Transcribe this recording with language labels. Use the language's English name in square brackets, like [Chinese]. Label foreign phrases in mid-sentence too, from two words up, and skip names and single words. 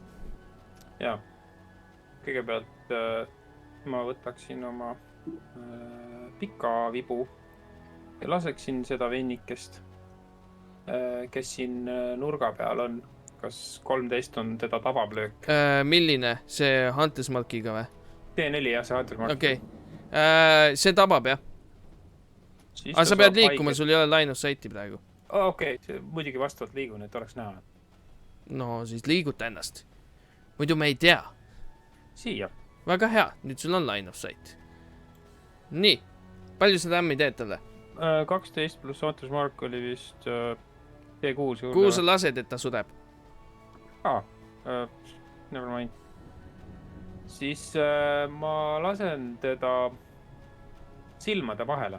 [Estonian] ja kõigepealt ma võtaksin oma pika vibu ja laseksin seda vennikest , kes siin nurga peal on . kas 13 on teda tabav löök ? milline , see Hunters Markiga või ? T4 ja see Hunter-Mark . okei . see tabab jah , aga sa pead liikuma , sul ei ole [English] line of sight'i [Estonian] praegu . okei , muidugi vastavalt liigun , et oleks näha . no siis liiguta ennast . muidu me ei tea . siia . väga hea , nüüd sul on [English] line of sight . [Estonian] nii , palju sa tämmi teed talle ? 12 pluss Hunter-Mark oli vist T6 juurde . kuhu sa lased , et ta sureb ? [English] Never mind . [Estonian] siis ma lasen teda silmade vahele .